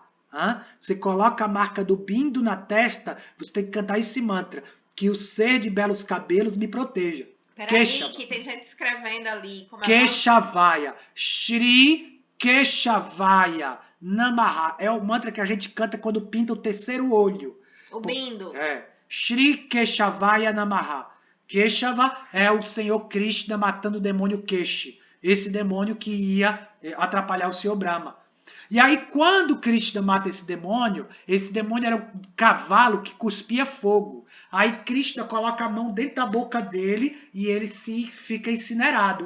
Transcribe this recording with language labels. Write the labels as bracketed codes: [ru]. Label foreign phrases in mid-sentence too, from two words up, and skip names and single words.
[pt] Você coloca a marca do bindo na testa, você tem que cantar esse mantra, que o ser de belos cabelos me proteja. Peraí, que tem gente escrevendo ali. Como [sa] Keshavaya. Shri Keshavaya Namaha. [pt] É o mantra que a gente canta quando pinta o terceiro olho. O bindo. [sa] Shri Keshavaya Namaha. [pt] Keshava é o Senhor Krishna matando o demônio Keshi. Esse demônio que ia atrapalhar o Senhor Brahma. E aí, quando Krishna mata esse demônio era um cavalo que cuspia fogo. Aí Krishna coloca a mão dentro da boca dele e ele fica incinerado.